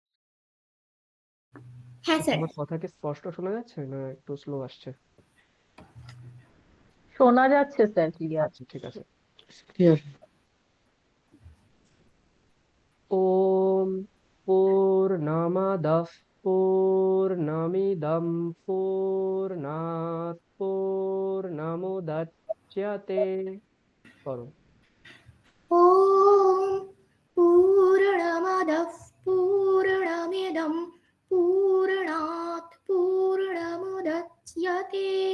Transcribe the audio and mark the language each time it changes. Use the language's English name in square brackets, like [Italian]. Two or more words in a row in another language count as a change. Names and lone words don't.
[Bangla] হ্যাঁ আচ্ছা, স্যার। আমার কথা কি স্পষ্ট শোনা যাচ্ছে না একটু স্লো আসছে? শোনা যাচ্ছে স্যার, ক্লিয়ার। আচ্ছা, ঠিক আছে, ক্লিয়ার। [Sanskrit] ওম পূর্ণমাদঃ পূর্ণমিদং পূর্ণাৎ পূর্ণমুদচ্যতে। [Bangla] করো। [Sanskrit] ॐ पूर्णमदः पूर्णमिदं पूर्णात् पूर्णमुदच्यते